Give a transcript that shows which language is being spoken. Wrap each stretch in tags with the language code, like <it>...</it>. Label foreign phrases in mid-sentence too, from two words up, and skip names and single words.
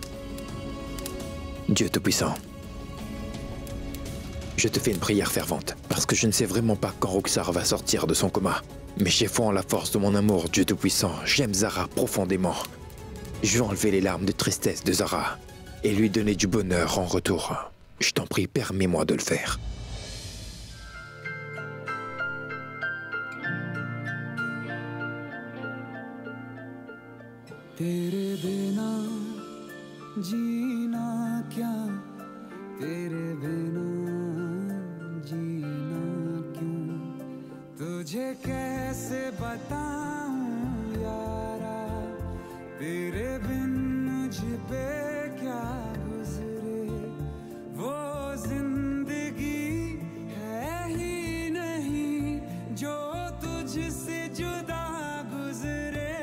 <fr>Dieu Tout-Puissant, je te fais une prière fervente, parce que je ne sais vraiment pas quand Roxar va sortir de son coma. Mais j'ai foi en la force de mon amour, Dieu Tout-Puissant. J'aime Zara profondément. Je vais enlever les larmes de tristesse de Zara et lui donner du bonheur en retour. Je t'en prie, permets-moi de le faire.</fr> <hi>तेरे बिना जीना क्या तेरे बिना जीना क्यों तुझे कैसे बताऊं यारा तेरे बिन मुझ पे क्या गुजरे वो जिंदगी है ही नहीं जो तुझसे जुदा गुजरे</hi>